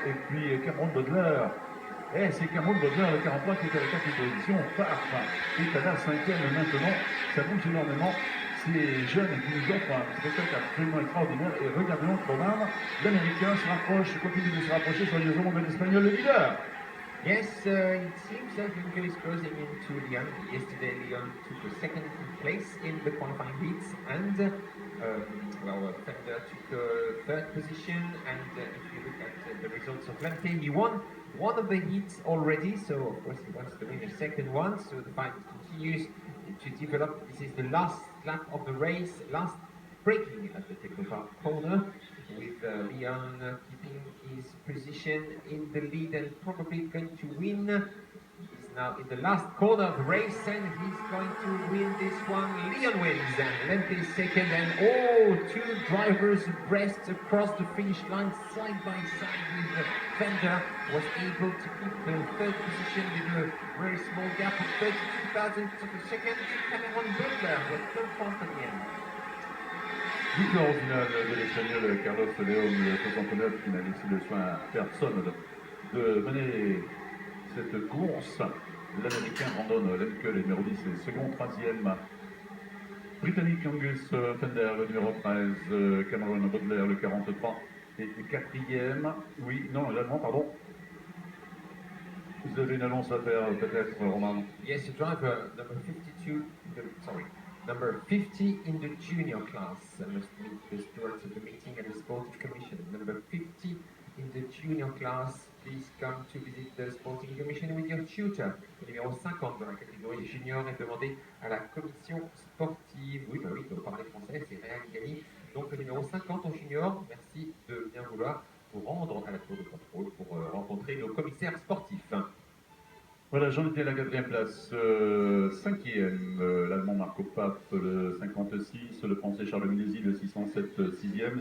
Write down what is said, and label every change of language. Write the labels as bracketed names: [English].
[French] Et puis Cameron Beuger, c'est Cameron Beuger, le 43, qui est à la 4e position. Pfaff est à la 5e maintenant, ça bouge énormément. Ces jeunes qui nous offrent un spectacle absolument extraordinaire. Et regardons quand même, l'Américain se rapproche, continue de se rapprocher soigneusement de l'Espagnol, le leader. [English] Yes, it seems that Lincoln is closing into Lyon. Yesterday, Lyon took the second place in the qualifying heats, and Fender took third position. And if you look at the results of Lemke, he won one of the heats already, so of course he wants to win the second one. So the fight continues to develop. This is the last lap of the race, last braking at the technical corner, with Leon keeping his position in the lead and probably going to win. He's now in the last corner of the race and he's going to win this one. Leon wins and Lemke is second, and two drivers abreast across the finish line side by side, with Fender was able to keep the third position with a very small gap of 32 thousandths of a second. Cameron Butler was third fast at the end. [French] Victoire finale de l'Espagnol Carlos León, le 69, qui n'a laissé le soin à personne de mener cette course. L'Américain Brandon Lemke, le numéro 10, est second, troisième. Britannique Angus Fender, le numéro 13, Cameron Butler, le 43, et quatrième. Oui, non, l'Allemand, pardon. Vous avez une annonce à faire, peut-être, Roman? [English] Yes, the driver number 52, number 50 in the junior class must meet the stewards of the meeting at the Sporting Commission. Number 50 in the junior class, please come to visit the Sporting Commission with your tutor. [French] Le numéro 50 dans la catégorie junior est demandé à la commission sportive. Oui, bah oui, il faut parler français, c'est Réal Gani. Donc le numéro 50 en junior, merci de bien vouloir vous rendre à la tour de contrôle pour rencontrer nos commissaires sportifs. Voilà, j'en étais à la quatrième place. Cinquième, l'Allemand Marco Pape, le 56, le Français Charles Minesi, le 607, sixième.